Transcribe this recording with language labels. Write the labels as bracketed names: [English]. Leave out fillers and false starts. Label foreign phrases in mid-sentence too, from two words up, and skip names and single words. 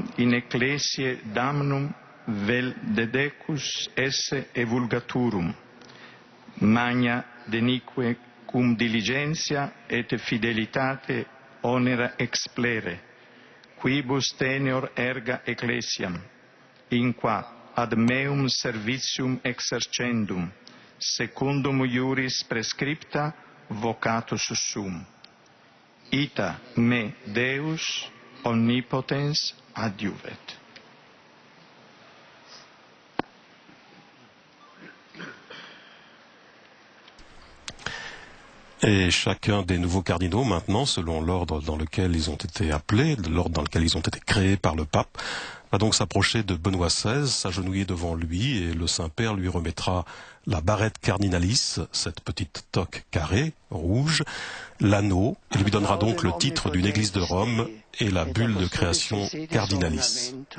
[Latin] in ecclesiae damnum vel dedecus esse evulgaturum, magna denique cum diligentia et fidelitate onera explere, quibus teneor erga ecclesiam, in qua ad meum servitium exercendum, secundum iuris prescripta vocatus sum. Ita me Deus omnipotens adiuvet. [French] Et chacun des nouveaux cardinaux, maintenant, selon l'ordre dans lequel ils ont été appelés, l'ordre dans lequel ils ont été créés par le pape, va donc s'approcher de Benoît XVI, s'agenouiller devant lui, et le Saint-Père lui remettra la barrette cardinalis, cette petite toque carrée, rouge, l'anneau, et lui donnera donc le titre d'une église de Rome et la bulle de création cardinalis.